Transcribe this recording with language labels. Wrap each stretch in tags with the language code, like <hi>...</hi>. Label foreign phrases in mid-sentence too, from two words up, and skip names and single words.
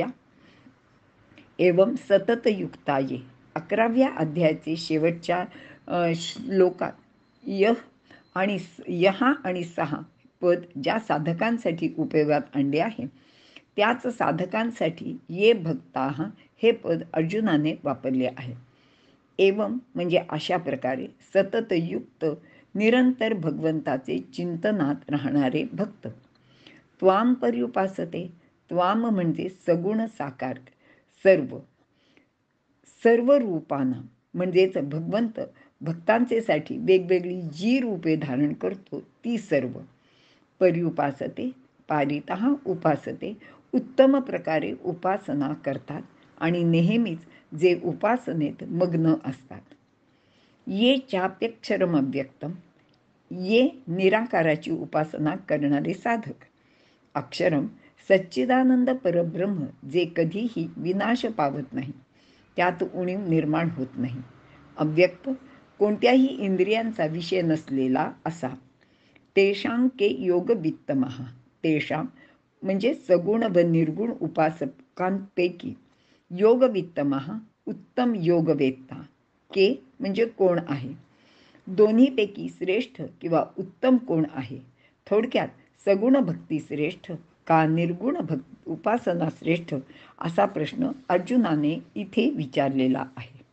<sa>एवं सतत युक्ताये,</sa> <mr>11व्या अध्यायाचे शेवटच्या श्लोकात यहा आणि सहा पद ज्या साधकांसाठी उपयोगात आणले आहे त्याच साधकांसाठी</mr> <sa>ये भक्ताः</sa> <mr>हे पद अर्जुनाने वापरले आहे. एवं म्हणजे अशा प्रकारे सतत युक्त निरंतर भगवंताचे चिंतनात राहणारे भक्त.</mr> <sa>त्वाम पर्युपासते,</sa> <mr>त्वाम म्हणजे सगुण साकार, सर्व रूपांना म्हणजेच भगवंत भक्तांचेसाठी वेगवेगळी जी रूपे धारण करतो ती सर्व.</mr> <sa>पर्युपासते पारितः उपासते</sa> <mr>उत्तम प्रकारे उपासना करतात आणि नेहमीच जे उपासनेत मग्न असतात.</mr> <sa>ये चाप्यक्षरम अव्यक्तम,</sa> <mr>ये निराकाराची उपासना करणारे साधक. अक्षरम सच्चिदानंद परब्रह्म जे कधीही विनाश पावत नाही, त्यात उणीव निर्माण होत नाही. अव्यक्त कोणत्याही इंद्रियांचा विषय नसलेला असा.</mr> <sa>तेषां के योगवित्तमः,</sa> <mr>तेषां म्हणजे सगुण व निर्गुण उपासकांपैकी योगवित्तमः उत्तम योगवेत्ता. के म्हणजे कोण आहे, दोन्हीपैकी श्रेष्ठ किंवा उत्तम कोण आहे. थोडक्यात सगुण भक्ती श्रेष्ठ का निर्गुण उपासना श्रेष्ठ असा प्रश्न अर्जुनाने इथे विचारलेला आहे.</mr>